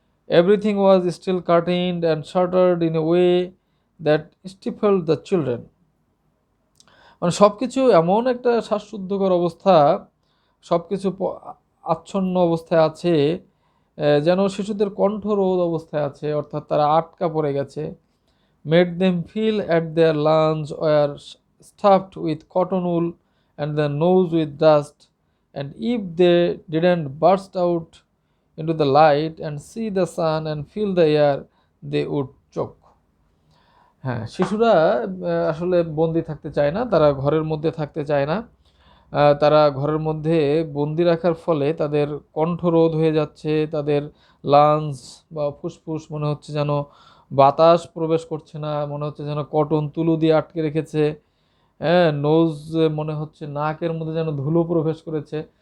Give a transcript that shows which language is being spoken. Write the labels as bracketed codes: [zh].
[en] everything was still curtained and shuttered in a way that stifled the children, [bn] মানে সব কিছু এমন একটা শ্বাসরুদ্ধকর অবস্থা, সব কিছু আচ্ছন্ন অবস্থায় আছে, যেন শিশুদের কণ্ঠরোধ অবস্থায় আছে, অর্থাৎ তারা আটকা পড়ে গেছে। [en] Made them feel at their lungs were stuffed with cotton wool and their nose with dust, and if they didn't burst out into the light and see the sun and feel the air, they would choke. [bn] হ্যাঁ, শিশুরা আসলে বন্দি থাকতে চায় না, তারা ঘরের মধ্যে থাকতে চায় না, তারা ঘরের মধ্যে বন্দি রাখার ফলে তাদের কণ্ঠরোধ হয়ে যাচ্ছে, তাদের লাংস বা ফুসফুস মনে হচ্ছে যেন বাতাস প্রবেশ করছে না, মনে হচ্ছে যেন কটন তুলো দিয়ে আটকে রেখেছে, নোজ মনে হচ্ছে নাকের মধ্যে যেন ধুলো প্রবেশ করেছে।